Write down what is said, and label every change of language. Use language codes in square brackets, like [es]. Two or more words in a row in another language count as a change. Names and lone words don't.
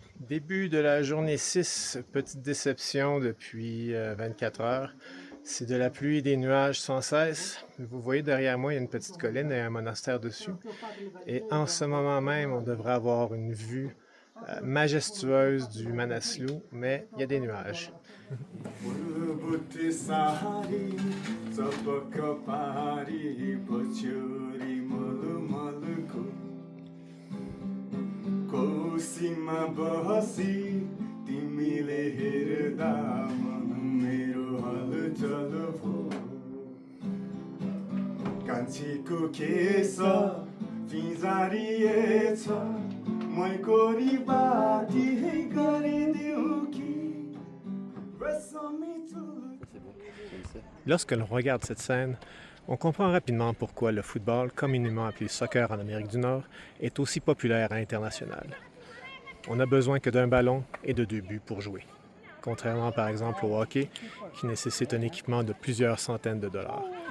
[fr] Début de la journée 6, petite déception depuis 24 heures. C'est de la pluie et des nuages sans cesse. Vous voyez derrière moi, il y a une petite colline et un monastère dessus. Et en ce moment même, on devrait avoir une vue majestueuse du Manaslu, mais il y a des nuages. [ne] कोसीमा बहसी तिमीले हेर्दा मन मेरो हलचल भो कान्छीको केस फिजारिएछ मै कोरी बाटी गरिदिउ कि रेशमी [fr] Lorsque l'on regarde cette scène, on comprend rapidement pourquoi le football, communément appelé soccer en Amérique du Nord, est aussi populaire à l'international. On n'a besoin que d'un ballon et de 2 buts pour jouer, contrairement par exemple au hockey qui nécessite un équipement de plusieurs centaines de dollars.